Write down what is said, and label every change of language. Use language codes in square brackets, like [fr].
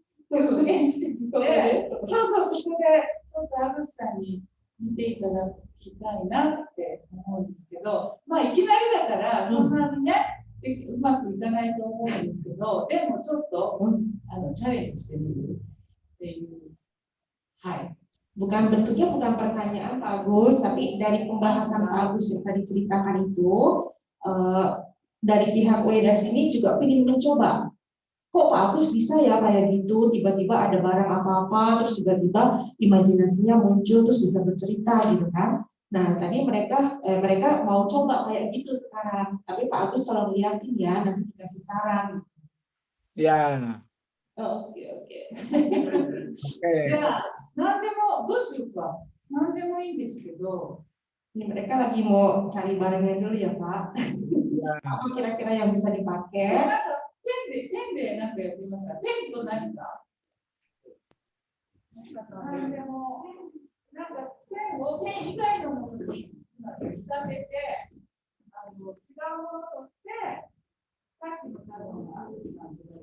[ja] 表現してみて、そうここでちょっとアグスさんに見ていただきたいなって思うんですけど、いきなりだからそんなにね、うまくいかないと思うんですけど、でもちょっとチャレンジしてみるっていう [id] Hai. Bentuknya bukan pertanyaan Pak Agus, tapi dari pembahasan Pak Agus yang tadi ceritakan itu, dari pihak UEDA sini juga ingin mencoba. Kok Pak Agus bisa ya kayak gitu, tiba-tiba ada barang apa-apa, terus tiba-tiba imajinasinya muncul, terus bisa bercerita gitu kan. Nah, tadi mereka mau coba kayak gitu sekarang, tapi Pak Agus tolong lihatin ya, nanti dikasih saran. Ya. Oke. [ja] じゃあ、何でもどうしようか。何でもいいんですけど。 [id] Ini mereka lagi mau cari barangnya dulu ya Pak. Apa kira-kira yang bisa dipakai? [ja] ペンでなんかやってみますか。ペンと何か。何でも、なんかペン以外のものにつまり見立てて、違うものとして、さっきのタロがあるなんて